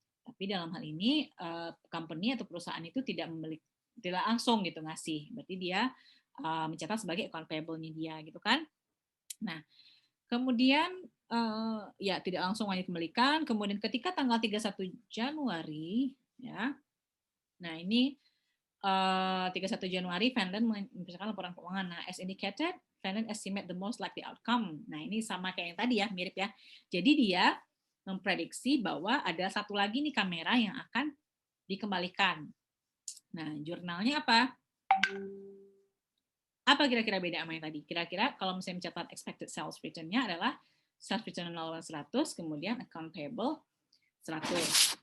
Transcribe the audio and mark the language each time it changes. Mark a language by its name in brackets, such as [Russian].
[Indonesian] Tapi dalam hal ini company atau perusahaan itu tidak langsung gitu ngasih. Berarti dia mencatat sebagai account payable-nya dia gitu kan. Nah, kemudian ya tidak langsung hanya dikembalikan. Kemudian ketika tanggal 31 Januari ya. Nah, ini 31 Januari Vanden menunjukkan laporan keuangan. [English] Nah, as indicated, Vanden estimate the most likely outcome. [Indonesian] Nah, ini sama kayak yang tadi ya, mirip ya. Jadi dia memprediksi bahwa ada satu lagi nih kamera yang akan dikembalikan. Nah, jurnalnya apa? Apa kira-kira beda sama yang tadi? Kira-kira kalau misalnya mencatat expected sales return-nya adalah [English] sales return on allowance [Indonesian] 100, kemudian account payable 100.